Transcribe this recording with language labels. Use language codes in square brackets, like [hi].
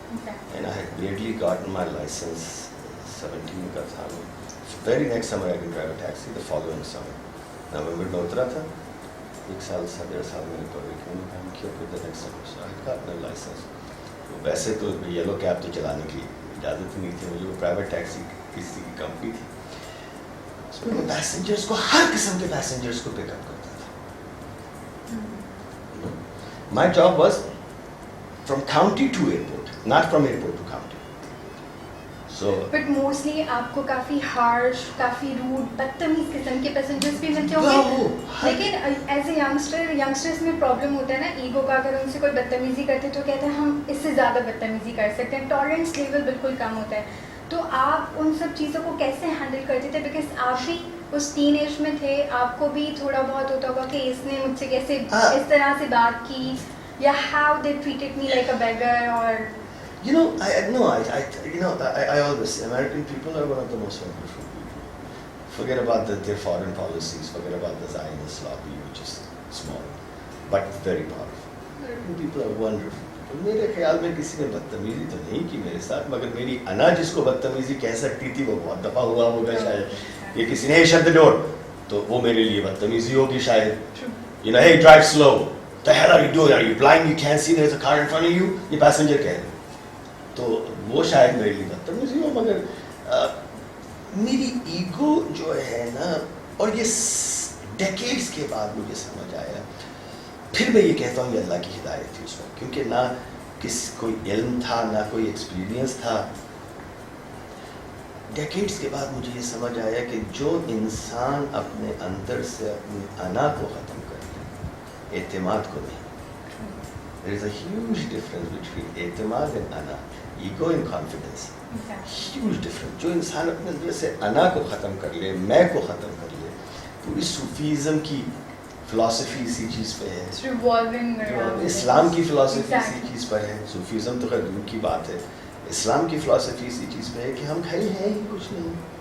[en] And I had barely gotten my license, [ur] 17 کا تھا. [en] Very next summer I could drive a taxi. The following summer, November [ur] میں اترا تھا. 1 سال سے 1.5 سال میں برگر کنگ میں کام کیا. پھر [en] the next summer so I had gotten a license. [ur] ویسے تو یلو کیب تو چلانے کی اجازت نہیں تھی مجھے. وہ پرائیویٹ ٹیکسی کسی کی کمپنی تھی. اس میں میں پیسنجرس کو, ہر قسم کے پیسنجرس کو پک اپ کرتا تھا. [en] My job was from county to airport, not from airport to county. So but mostly [ur] آپ کو کافی harsh, کافی rude, بدتمیز قسم کے پیسنجرس بھی ملتے ہوں گے. لیکن ایز اے ینگسٹرس میں پرابلم ہوتا ہے نا ایگو کا. اگر ان سے کوئی بدتمیزی کرتے تو کہتے ہیں ہم اس سے زیادہ بدتمیزی کر سکتے ہیں. ٹالرنس لیول بالکل کم ہوتا ہے. تو آپ ان سب چیزوں کو کیسے ہینڈل کرتے تھے؟ بیکاز آپ بھی اس ٹین ایج میں تھے آپ کو بھی تھوڑا بہت ہوتا ہوگا کہ اس نے مجھ سے کیسے اس طرح سے بات کی یا [en] how they treated me like a beggar or You know, I always say American people are one of the most wonderful people. Forget about their foreign policies, forget about the Zionist lobby, which is small, but very powerful. American people are wonderful people. [ur] میرے خیال میں کسی نے بدتمیزی تو نہیں کی میرے ساتھ, مگر میری انا جس کو بدتمیزی کہہ سکتی تھی وہ بہت دفعہ ہوا ہوگا شاید. یہ کسی نے [en] shut the door [ur] تو وہ میرے لیے بدتمیزی ہوگی شاید. [en] You know, hey, drive slow. The hell are you doing? Are you blind? You can't see there's a car in front of you? [ur] یہ passenger کہہ رہے. تو وہ شاید میرے لیے بدتمیزی ہو, مگر میری ایگو جو ہے نا, اور یہ ڈیکیڈز کے بعد مجھے سمجھ آیا, پھر میں یہ کہتا ہوں یہ اللہ کی ہدایت تھی اس وقت, کیونکہ نہ کوئی علم تھا نہ کوئی ایکسپیرینس تھا. ڈیکیڈز کے بعد مجھے یہ سمجھ آیا کہ جو انسان اپنے اندر سے اپنی انا کو ختم کر لے, اعتماد کو نہیں. [en] There is a huge difference between اعتماد and انا, ego and confidence. Huge difference. [ur] جو انسان اپنے اندر سے انا کو ختم کر لے, میں کو ختم کر لے, پوری صوفیزم کی فلاسفی اسی چیز پہ ہے, اسلام کی فلاسفی اسی چیز پر ہے. صوفیزم تو خیر دور کی بات ہے, اسلام کی فلاسفی اسی چیز پہ ہے کہ ہم کھڑے ہیں ہی کچھ نہیں.